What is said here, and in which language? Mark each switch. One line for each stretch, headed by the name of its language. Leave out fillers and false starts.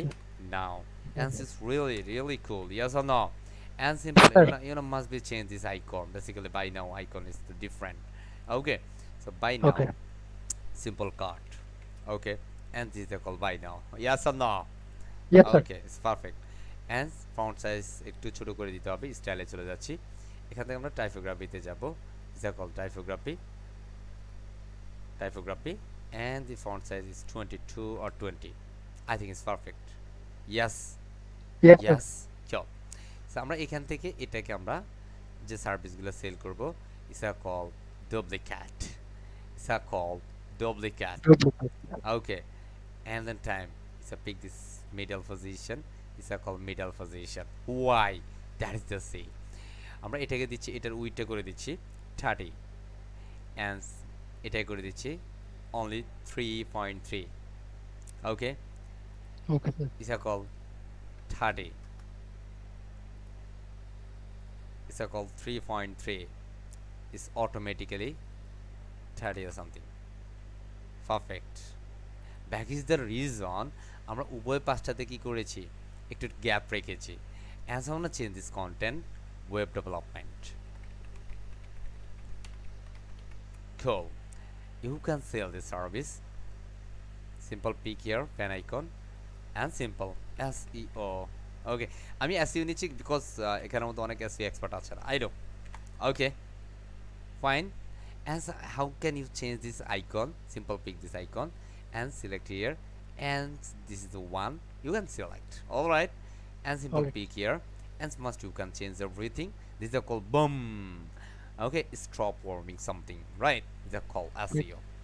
Bangla: Sir.
English: now, and it's really cool. Yes or no? And simple, Sir. must be change this icon. Basically, buy now icon is the different. Okay, so buy now. Okay. Simple cart. Okay, and this is called by now. Yes or no? Yes, sir. Okay, it's perfect. And font size
Bangla: একটু ছোট করে দিতে হবে, স্টাইলে চলে যাচ্ছি। এখান থেকে আমরা টাইপোগ্রাফিতে যাব।
English: This is called typography, and the font size is 22 or 20. I think it's perfect. Yes. Yes, sir. Yes. Sure.
Bangla: So আমরা এখান থেকে এটাকে আমরা যে সার্ভিসগুলো সেল করব,
English: it's called duplicate. It's called duplicate. Duplicate. Okay. And then time, it's pick this middle position. It's called middle position. Why? That is the C.
Bangla: আমরা এটাকে দিচ্ছি, এটার উইডটা করে দিচ্ছি 30, and এটাই করে দিচ্ছি only 3.3.
English: Okay. Okay, sir. It's called 30. It's called 3.3. It's automatically 30 or something. Perfect. Back is the reason
Bangla: আমরা উভয় পাশটাতে কি করেছি, একটু গ্যাপ রেখেছি।
English: As I want to change this content, web development. Cool. You can sell this service. Simple pick here, pen icon, and simple SEO.
Bangla: Okay, আমি SEO নিচ্ছি because এখানের মধ্যে অনেক SEO এক্সপার্ট আছে,
English: I know. Okay, fine. As how can you change this icon? Simple pick this icon and select here, and this is the one you can select. All right, and simple Okay. pick here, and must you can change everything. This is called boom. Okay, stop warming something, right? This is called SEO.